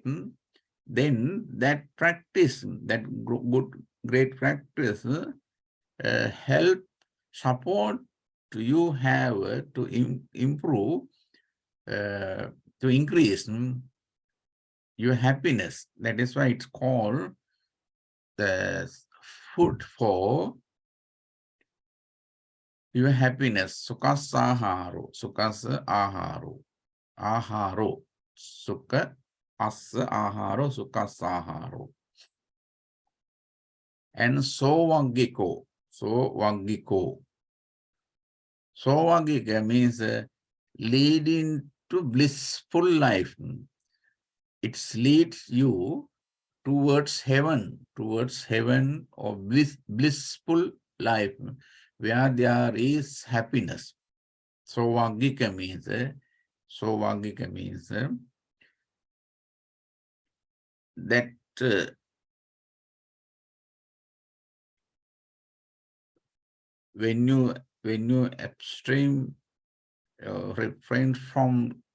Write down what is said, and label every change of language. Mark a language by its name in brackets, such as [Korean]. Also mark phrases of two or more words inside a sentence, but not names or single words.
[English] Then that practice, that good, great practice, help, support you have to improve, to increase your happiness. That is why it's called the food for your happiness. [Pali] Sukha saharo. Sukha aharo. Aharo. Sukha asa aharo. Sukha saharo. [English] And sovagiko. Sovagiko. Sovagika means leading to blissful life. It leads you towards heaven or blissful life, where there is happiness. Sovagika means that when you abstain, refrain from